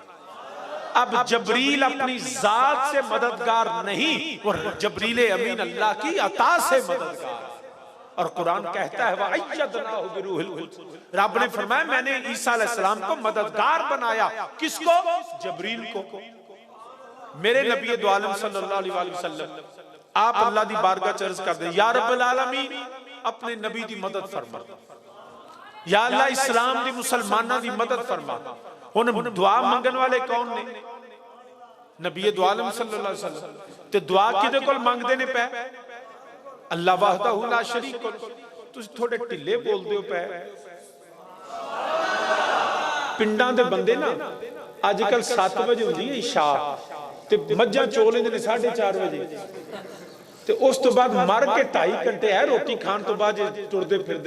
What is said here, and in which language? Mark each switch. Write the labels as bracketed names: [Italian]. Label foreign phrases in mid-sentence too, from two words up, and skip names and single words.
[Urdu] اب جبریل اپنی ذات سے مددگار نہیں، اور جبریل امین اللہ کی عطا سے مددگار. اور قرآن کہتا ہے [Arabic] وأيدناه بروح القدس, [Urdu] رب نے فرمایا میں نے عیسیٰ علیہ السلام کو مددگار بنایا. کس کو؟ جبریل کو. [Punjabi] میرے نبی دو عالم [Arabic] صلى الله عليه وسلم [Punjabi] آپ اللہ دی بارگاہ چ عرض کر دے, [Arabic] يا رب العالمين [Punjabi] اپنے نبی دی مدد فرما، یا اللہ اسلام دی مسلماناں دی مدد فرما. ہن دعا منگن والے کون نے؟ نبی دو عالم [Arabic] صلى الله عليه وسلم. [Punjabi] تے دعا کدے کول منگدے نے پے? [Arabic] الله وحده لا شريك [Punjabi] کول. تسیں تھوڑے ڈھلے بولدے ہو پے۔ پنڈاں دے بندے نا اج کل 7 بجے ہندی ہے عشاء، تے مسجداں چو لیندے نے 4:30 بجے، تے اس تو بعد مر کے 2.5 گھنٹے ہے روٹی کھان تو بعد ٹردے پھردے نے.